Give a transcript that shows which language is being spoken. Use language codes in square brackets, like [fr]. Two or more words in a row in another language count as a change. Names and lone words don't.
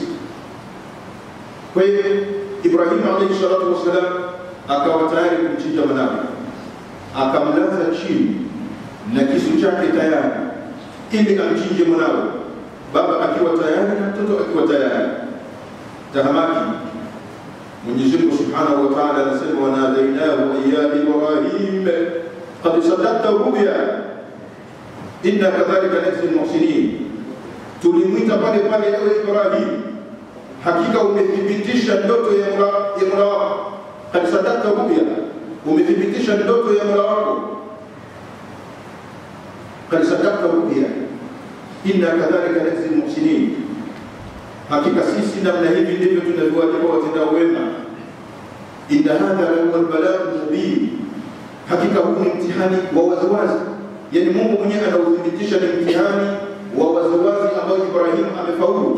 [sw] Kwa hiyo Ibrahim [ar] عليه الصلاة والسلام [sw] akawa tayari kumchinja mwanawe, akamlaza chini na kisu chake tayari ili amchinje mwanawe, baba akiwa tayari na mtoto akiwa tayari. Tahamaki Mwenyezi Mungu [ar] سبحانه وتعالى [sw] anasema [ar] وناديناه يا إبراهيم قد صدقت الرؤيا إنا كذلك نجزي المحسنين. [sw] Tulimwita pale pale, ewe Ibrahim, hakika umethibitisha ndoto ya Mola wako. [ar] قد صدقت الرؤيا, [sw] umethibitisha ndoto ya Mola wako. [ar] قد صدقت الرؤيا إنا كذلك نجزي المحسنين, [sw] hakika sisi namna hivi ndivyo tunavyowalipa watendao wema. [ar] إن هذا لهو البلاء المبين, [sw] hakika huu ni mtihani wa waziwazi. Yani Mungu mwenyewe anauthibitisha ni mtihani wa waziwazi ambao Ibrahim amefaulu.